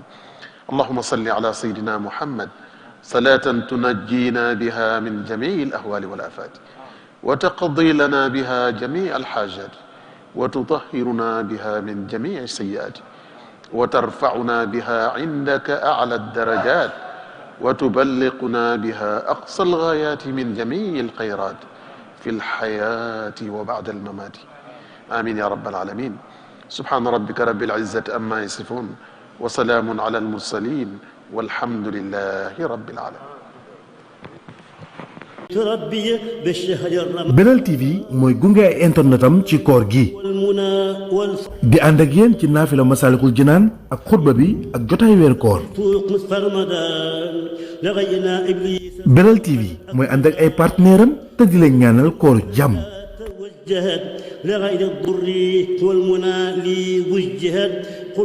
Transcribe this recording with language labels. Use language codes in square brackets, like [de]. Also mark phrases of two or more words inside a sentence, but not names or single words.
[ar] اللهم صل على سيدنا محمد صلاة تنجينا بها من جميع الأهوال والآفات وتقضي لنا بها جميع الحاجات وتطهرنا بها من جميع السيئات وترفعنا بها عندك أعلى الدرجات وتبلغنا بها أقصى الغايات من جميع الخيرات في الحياة وبعد الممات. آمين يا رب العالمين. سبحان ربك رب العزة أما يصفون وسلام على المرسلين والحمد لله رب العالمين. [wo] Belal TV mooy gunge ay internetam ci koor gi di ànd ak yéen ci naafila Masaalikul Jinaan ak xutba bi ak jotaay weer koor. Belal TV mooy ànd ak ay partenaire am te di leen ñaanal koor jàmm.